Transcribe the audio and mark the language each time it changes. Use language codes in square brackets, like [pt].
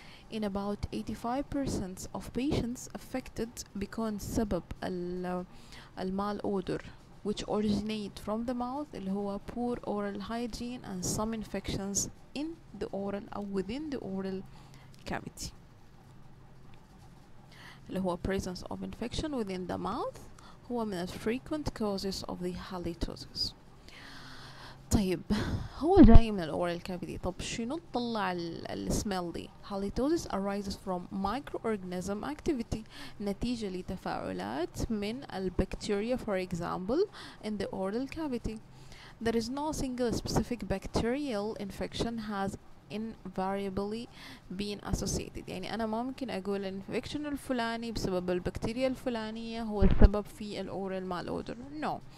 [en] In about 85% of patients affected [ar] بيكون سبب [en] malodor which originate from the mouth [ar] اللي هو [en] poor oral hygiene and some infections in the oral أو within the oral cavity اللي هو presence of infection within the mouth [ar] هو من [en] frequent causes of the halitosis. [ar] طيب هو جاي من الأورال cavity. طب شنو تطلع السميل دي؟ [en] halitosis arises from microorganism activity [ar] نتيجة لتفاعلات من البكتيريا [en] for example in the oral cavity. There is no single specific bacterial infection has invariably been associated. [ar] يعني أنا ما ممكن أقول الانفكشن الفلاني بسبب البكتيريا الفلانية هو السبب في الأورال malodor. No.